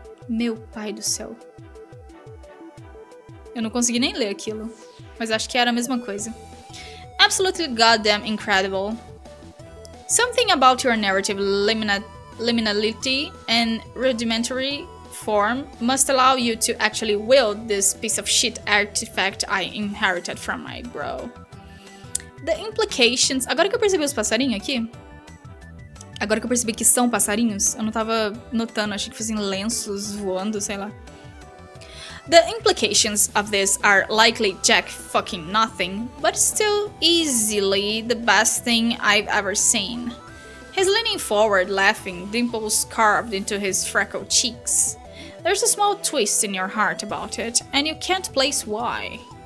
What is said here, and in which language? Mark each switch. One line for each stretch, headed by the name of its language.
Portuguese: Meu pai do céu. Eu não consegui nem ler aquilo, mas acho que era a mesma coisa.
English: Absolutely goddamn incredible. Something about your narrative liminality and rudimentary form must allow you to actually wield this piece of shit artifact I inherited from my bro. The implications...
Portuguese: Agora que eu percebi os passarinhos aqui... Agora que eu percebi que são passarinhos, eu não tava notando, achei que fossem lenços voando, sei lá.
English: The implications of this are likely jack fucking nothing, but still easily the best thing I've ever seen. He's leaning forward, laughing, dimples carved into his freckled cheeks. There's a small twist in your heart about it, and you can't place why.